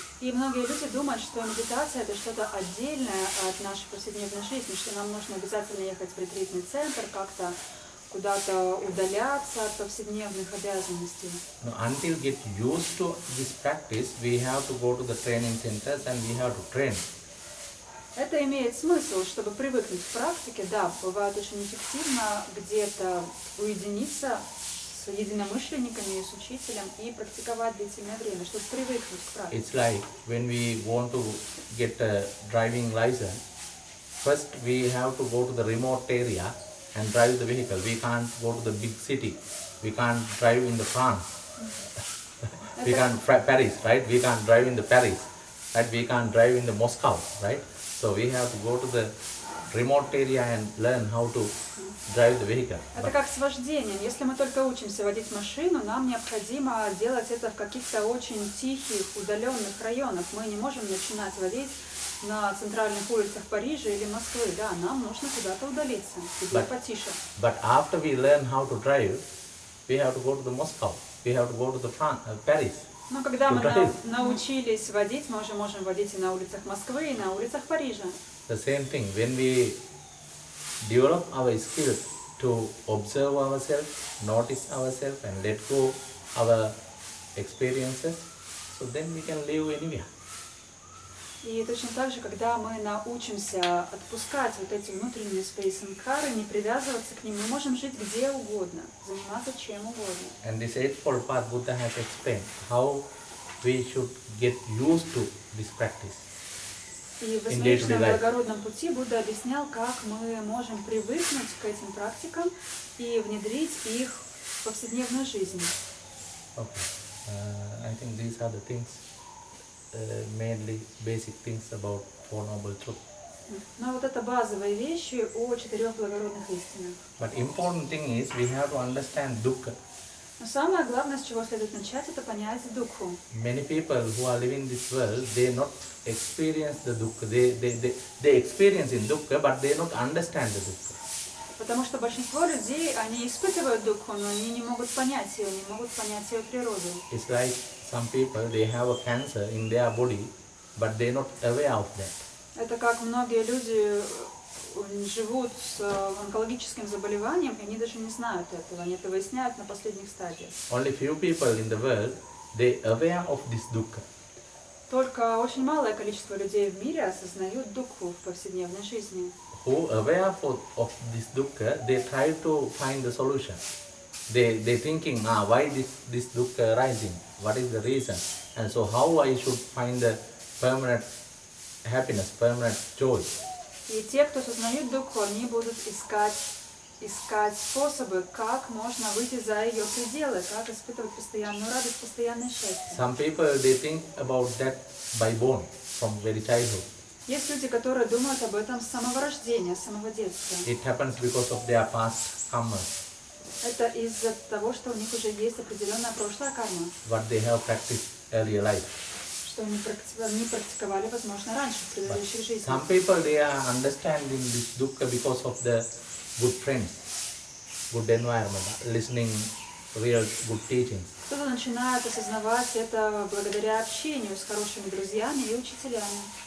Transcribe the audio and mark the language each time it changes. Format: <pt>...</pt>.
<ru>И многие люди думают, что медитация это что-то отдельное от нашей повседневной жизни, что нам нужно обязательно ехать в ретритный центр, как-то куда-то удаляться от повседневных обязанностей.</ru> <en>Now, until get used to this practice, we have to go to the training centers and we have to train.</en> <ru>Это имеет смысл, чтобы привыкнуть к практике. Да, бывает очень эффективно где-то уединиться с единомышленниками и с учителем и практиковать длительное время, чтобы привыкнуть к практике.</ru> <en>It's like when we want to get a driving license, first we have to go to the remote area and drive the vehicle. We can't go to the big city. We can't drive in the France. We can't Paris, right? We can't drive in the Paris, right? We can't drive in the Moscow, right? So we have to go to the remote area and learn how to drive the vehicle.</en> <ru>Это как с вождением. Если мы только учимся водить машину, нам необходимо делать это в каких-то очень тихих, удаленных районах. Мы не можем начинать водить на центральных улицах Парижа или Москвы. Да, нам нужно куда-то удалиться, где потише.</ru> <en>But after we learn how to drive, we have to go to the Moscow. We have to go to the Paris.</en> <ru>Но когда мы научились водить, мы уже можем водить и на улицах Москвы, и на улицах Парижа.</ru> <en>The same thing, when we develop our skills to observe ourselves, notice ourselves and let go our experiences, so then we can live anywhere.</en> <ru>И точно так же, когда мы научимся отпускать вот эти внутренние свои санкары, не привязываться к ним, мы можем жить где угодно, заниматься чем угодно.</ru> <en>And this eightfold path Buddha has explained how we should get used to this practice.</en> <ru>И в восьмеричном благородном пути Будда объяснял, как мы можем привыкнуть к этим практикам и внедрить их в повседневную жизнь.</ru> <en>Okay. I think these are the things, mainly basic things about Four Noble Truths.</en> <ru>Но вот это базовые вещи о четырех благородных истинах.</ru> <en>But important thing is we have to understand dukkha.</en> <ru>Но самое главное, с чего следует начать, это понять дукху.</ru> <en>Many people who are living in this world, they not experience the dukkha. They experience in dukkha, but they not understand the dukkha.</en> <ru>Потому что большинство людей, они испытывают дукху, но они не могут понять ее, не могут понять ее природу.</ru> <en>It's like some people, they have a cancer in their body, but they not aware of that.</en> <ru>Это как многие люди живут с онкологическим заболеванием, и они даже не знают этого, они это выясняют на последних стадиях.</ru> <en>Only few people in the world, they aware of this dukkha.</en> <ru>Только очень малое количество людей в мире осознают дукху в повседневной жизни.</ru> <en>Who aware of this dukkha, they try to find the solution. They thinking, why this dukkha rising? What is the reason? And so how I should find the permanent happiness, permanent joy?</en> <ru>И те, кто сознают дукху, они будут искать способы, как можно выйти за ее пределы, как испытывать постоянную радость, постоянное счастье.</ru> <en>Some people, they think about that by born, from very childhood.</en> <ru>Есть люди, которые думают об этом с самого рождения, с самого детства.</ru> <en>It happens because of their past karma.</en> <ru>Это из-за того, что у них уже есть определенная прошлая карма.</ru> <en>What they have practiced earlier life.</en> <ru>Что они практиковали, возможно, раньше, в предыдущих жизнях.</ru> <en>Some people, they are understanding this dukkha because of the good friends, good environment, listening real good teachings.</en> <ru>Кто-то начинает осознавать это благодаря общению с хорошими друзьями и учителями.</ru>